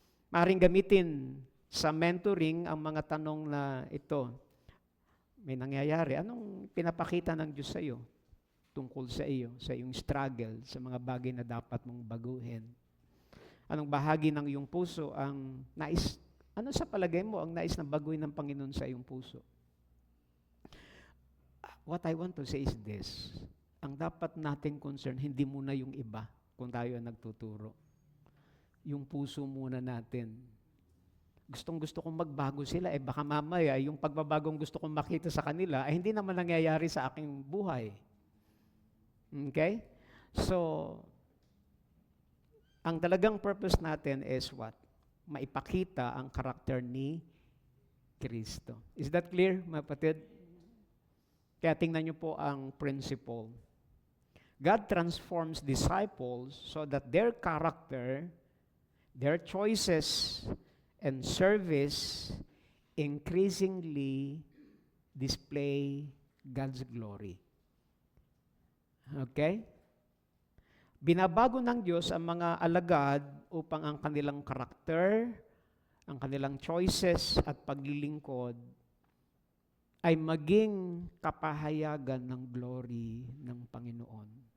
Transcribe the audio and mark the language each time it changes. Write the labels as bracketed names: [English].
[Filipino] Maaaring gamitin sa mentoring ang mga tanong na ito. May nangyayari. Anong pinapakita ng Diyos sa iyo? Tungkol sa iyo, sa iyong struggle, sa mga bagay na dapat mong baguhin. Anong bahagi ng iyong puso ang nais? Ano sa palagay mo ang nais na baguhin ng Panginoon sa iyong puso? [English] What I want to say is this. [Filipino] Ang dapat nating concern, hindi muna yung iba kung tayo ang nagtuturo. Yung puso muna natin. Gustong-gusto kong magbago sila, baka mamaya yung pagbabagong gusto kong makita sa kanila, hindi naman nangyayari sa aking buhay. Okay? So, ang talagang purpose natin [English] is what? [Filipino] Maipakita ang karakter ni Kristo. [English] Is that clear, [Filipino] mga kapatid? Kaya tingnan niyo po ang principle. [English] God transforms disciples so that their character, their choices, and service increasingly display God's glory. Okay? [Filipino] Binabago ng Diyos ang mga alagad upang ang kanilang karakter, ang kanilang choices at paglilingkod ay maging kapahayagan ng glory ng Panginoon.